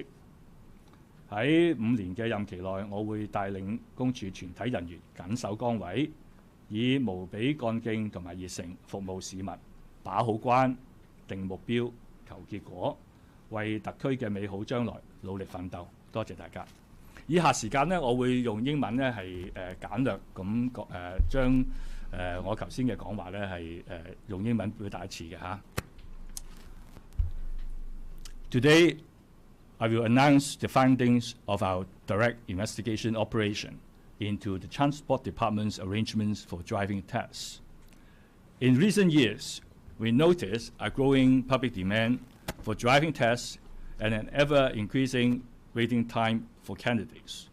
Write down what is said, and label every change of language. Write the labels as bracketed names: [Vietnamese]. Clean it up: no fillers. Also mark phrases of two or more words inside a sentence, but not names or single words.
[Cantonese] 喺5年嘅任期內，我會帶領公署全體人員緊守崗位，以無比幹勁同埋熱誠服務市民，把好關、定目標、求結果，為特區嘅美好將來努力奮鬥。多謝大家。以下時間呢，我會用英文呢係簡略咁將我頭先嘅講話呢係用英文表達一次嘅嚇。 [English] Today, I will announce the findings of our direct investigation operation into the Transport Department's arrangements for driving tests. In recent years, we noticed a growing public demand for driving tests and an ever-increasing waiting time for candidates.